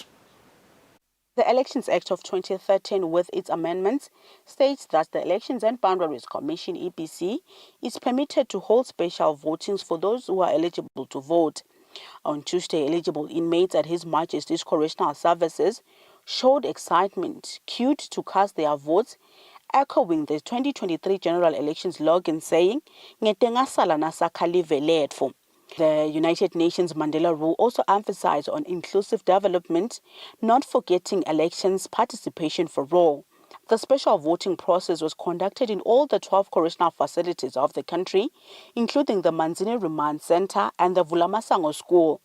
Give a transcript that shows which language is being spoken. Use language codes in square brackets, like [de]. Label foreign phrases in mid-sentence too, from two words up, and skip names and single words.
[en] The Elections Act of 2013, with its amendments, states that the Elections and Boundaries Commission, EBC, is permitted to hold special votings for those who are eligible to vote. On Tuesday, eligible inmates at His Majesty's Correctional Services showed excitement, queued to cast their votes, echoing the 2023 general elections slogan saying, [ss] "Ngetengasala nasakhalive letfu." [en] The United Nations Mandela Rule also emphasized on inclusive development, not forgetting elections participation for all. The special voting process was conducted in all the 12 correctional facilities of the country, including the Manzini Remand Center and the Vulamasango School.